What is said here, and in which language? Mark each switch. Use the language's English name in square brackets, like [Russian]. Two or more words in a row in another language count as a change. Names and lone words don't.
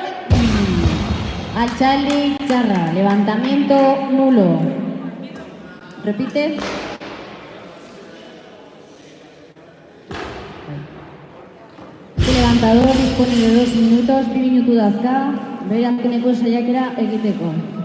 [Basque] Altxaldi txarra, [Spanish] levantamiento nulo. Repite. El levantador dispone de 2 minutos, [Basque] 2 minutu dazka, bere azkeneko saiakera egiteko.